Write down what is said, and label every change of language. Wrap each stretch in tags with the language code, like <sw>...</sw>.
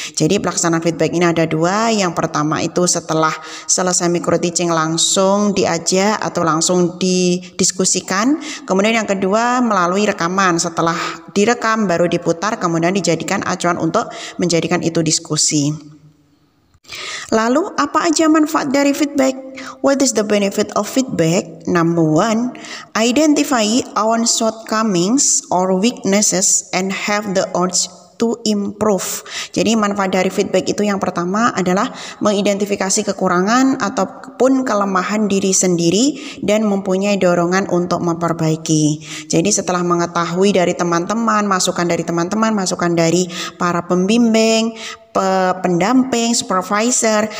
<id>Jadi pelaksanaan feedback ini ada dua. Yang pertama itu setelah selesai micro-teaching langsung diajak atau langsung didiskusikan. Kemudian yang kedua melalui rekaman, setelah direkam baru diputar kemudian dijadikan acuan untuk menjadikan itu diskusi. Lalu apa aja manfaat dari feedback?</id> <en>What is the benefit of feedback? Number one, identify our shortcomings or weaknesses and have the urge to improve.</en> <id>Jadi manfaat dari feedback itu yang pertama adalah mengidentifikasi kekurangan ataupun kelemahan diri sendiri dan mempunyai dorongan untuk memperbaiki. Jadi setelah mengetahui dari teman-teman, masukan dari para pembimbing, pendamping, supervisor.</id>